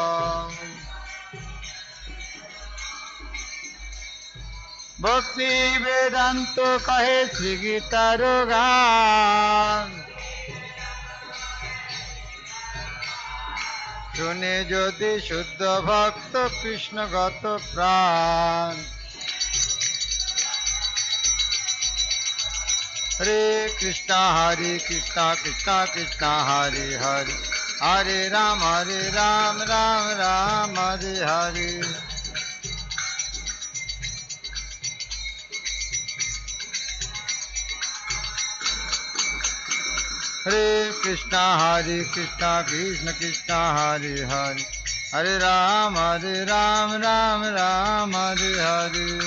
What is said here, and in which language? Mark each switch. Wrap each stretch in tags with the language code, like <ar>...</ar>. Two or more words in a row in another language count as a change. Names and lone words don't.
<bn>ভক্তি বেদান্ত কহে শ্রী গীতার গান, শুনে যদি শুদ্ধ ভক্ত কৃষ্ণগত প্রাণ।</bn> <sa>হরে কৃষ্ণ কৃষ্ণ কৃষ্ণ হরে হরে, হরে রাম রাম রাম হরে হরে। हरे कृष्णा कृष्ण कृष्णा हरे हरे, हरे राम राम राम हरे हरे।</sa>